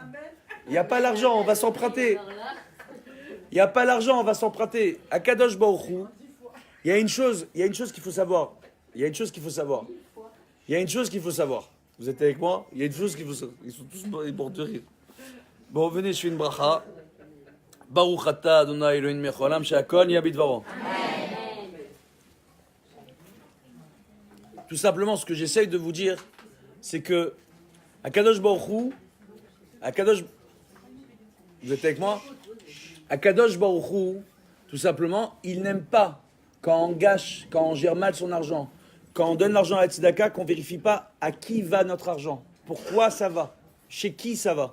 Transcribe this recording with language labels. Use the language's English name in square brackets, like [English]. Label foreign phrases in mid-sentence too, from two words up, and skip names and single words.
[French] Il n'y a pas l'argent, on va s'emprunter. Il n'y a pas l'argent, on va s'emprunter. [Hebrew] הקדוש ברוך הוא, [French] il y a une chose qu'il faut savoir. Il y a une chose qu'il faut savoir. Il y a une chose qu'il faut savoir. Vous êtes avec moi? Il y a une chose qu'il faut savoir. Ils sont tous morts de rire. Bon, venez, je fais une bracha. [Hebrew] ברוך אתה ה׳ אלוהינו מלך העולם שהכל נהיה בדברו. [French] Tout simplement, ce que j'essaye de vous dire, c'est que à [Hebrew] קדוש ברוך הוא, [French] vous êtes avec moi? [Hebrew] הקדוש ברוך הוא, [French] tout simplement, il n'aime pas quand on gâche, quand on gère mal son argent, quand on donne l'argent à la tzedaka, qu'on ne vérifie pas à qui va notre argent, pourquoi ça va, chez qui ça va.